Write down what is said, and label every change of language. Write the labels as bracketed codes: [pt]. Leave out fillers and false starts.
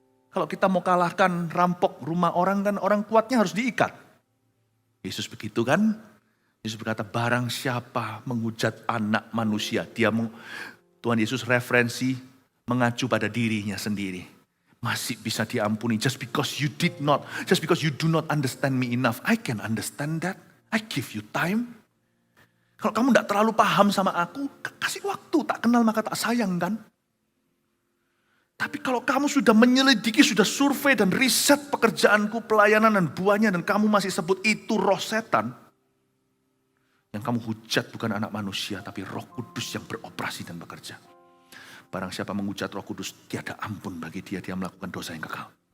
[id] Kalau kita mau kalahkan rampok rumah orang kan orang kuatnya harus diikat. Yesus begitu kan? Yesus berkata barang siapa menghujat anak manusia, Tuhan Yesus referensi mengacu pada dirinya sendiri. masih bisa diampuni. [en] Just because you do not understand me enough. I can understand that. I give you time. [id] Kalau kamu tidak terlalu paham sama aku, kasih waktu. Tak kenal maka tak sayang kan? Tapi kalau kamu sudah menyelidiki, sudah survei dan riset pekerjaanku, pelayanan dan buahnya, dan kamu masih sebut itu roh setan, yang kamu hujat bukan anak manusia, tapi Roh Kudus yang beroperasi dan bekerja. Barang siapa menghujat Roh Kudus, tiada ampun bagi dia, dia melakukan dosa yang kekal.